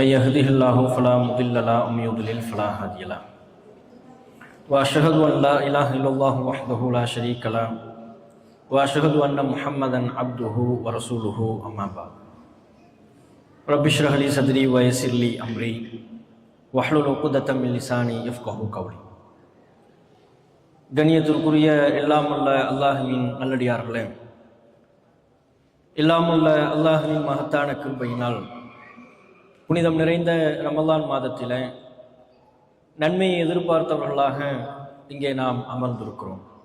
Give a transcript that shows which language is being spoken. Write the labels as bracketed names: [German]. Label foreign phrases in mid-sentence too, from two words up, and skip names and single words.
[Arabic] يهده الله فلا مضل له ومن يضلل فلا هادي له وأشهد أن لا إله إلا الله وحده لا شريك له وأشهد أن محمدا عبده ورسوله أما بعد رب اشرح لي صدري ويسر لي أمري واحلل عقدة من لساني يفقهوا قولي. [Tamil] கண்ணியத்திற்குரிய எல்லாமல்ல அல்லாஹ்வின் நல்லடியார்களே, எல்லாமல்ல அல்லாஹ்வின் மகத்தான கிருபையினால் புனிதம் நிறைந்த ரமலான் மாதத்திலே நன்மையை எதிர்பார்த்தவர்களாக இங்கே நாம் அமர்ந்திருக்கிறோம்.